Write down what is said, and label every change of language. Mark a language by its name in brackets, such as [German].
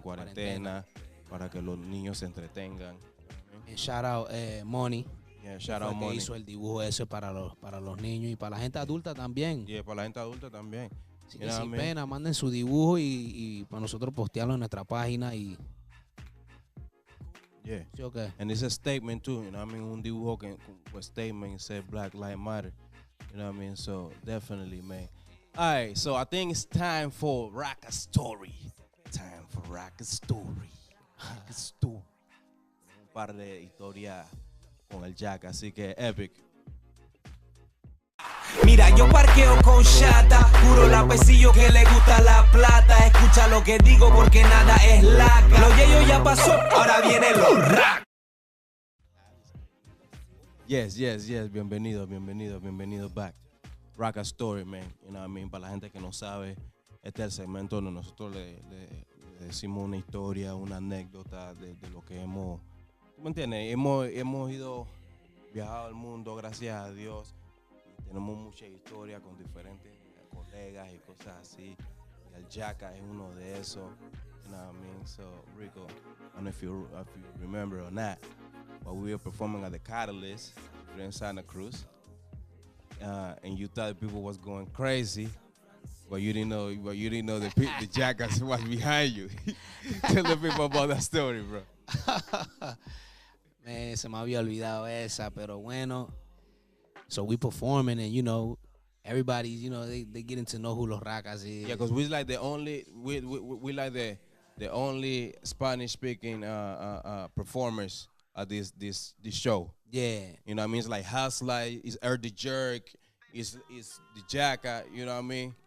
[Spanish] Cuarentena, para que los niños se entretengan. [English] Shout out Money. Yeah, shout out Money. [Spanish] Que hizo el dibujo ese para los niños y para la gente adulta también. Y para la gente adulta también. Así que sin pena, manden su dibujo y para nosotros postearlo en nuestra página y... [English] Yeah. [Spanish] Sí, okay. [English] And it's a statement too, you know what I mean? Un dibujo que un statement said Black Lives Matter. You know what I mean? So definitely, man. All right, so I think it's time for Raka Story. Time for Raka Story. Raka Story. [Spanish] Un par de historias con el Jack, así que Epic. Mira, yo parqueo con chata, puro lapecillo que le gusta la plata. Escucha lo que digo porque nada es laca. Lo yeyo ya pasó, ahora viene lo rack. [English] Yes, bienvenido back. Raka Story, man. You know what I mean? [Spanish] Para la gente que no sabe, este es el segmento donde nosotros le decimos una historia, una anécdota de lo que hemos, ¿tú me entiendes? Hemos viajado al mundo, gracias a Dios. Tenemos mucha historia con diferentes colegas y cosas así. Y el Jacka es uno de esos. You know what I mean? [English] So, Rico, I don't know if you remember or not, but we were performing at the Catalyst here in Santa Cruz. And you thought people was going crazy, but you didn't know the Jackass was behind you. Tell the people about that story, bro. [Spanish] Se me había olvidado esa, pero bueno. So we performing and, you know, [English] everybody, you know, they getting to know who Los Rakas is. Yeah, because we like the only we like the only Spanish speaking performers at this show. Yeah. You know what I mean? It's like Hustler, it's the Jerk, it's the Jacka, you know what I mean?